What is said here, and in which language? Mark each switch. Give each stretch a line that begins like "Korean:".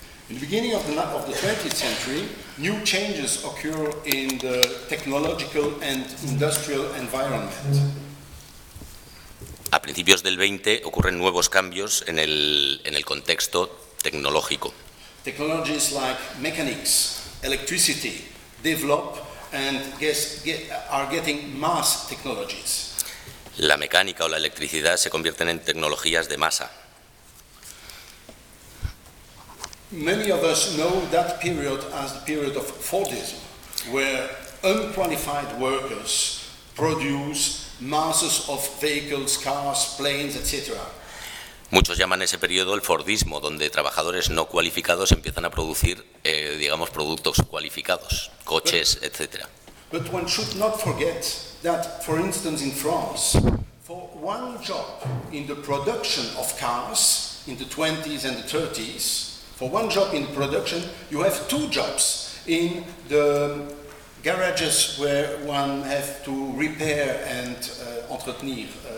English: In the beginning of the 20th century, new changes occur in the technological and industrial environment.
Spanish: A principios del 20 ocurren nuevos cambios en el contexto tecnológico.
English: Technologies like mechanics, electricity develop and are getting mass technologies.
Spanish: La mecánica o la electricidad se convierten en tecnologías de masa.
English: Many of us know that period as the period of Fordism, where unqualified workers produce masses of vehicles, cars, planes, etc.
Spanish: Muchos llaman ese periodo el Fordismo, donde trabajadores no cualificados empiezan a producir, digamos, productos cualificados, coches, etc.
English: But one should not forget that, for instance, in France, for one job in the production of cars in the 20s and the 30s, for one job in production, you have two jobs in the garages where one has to repair and entretenir.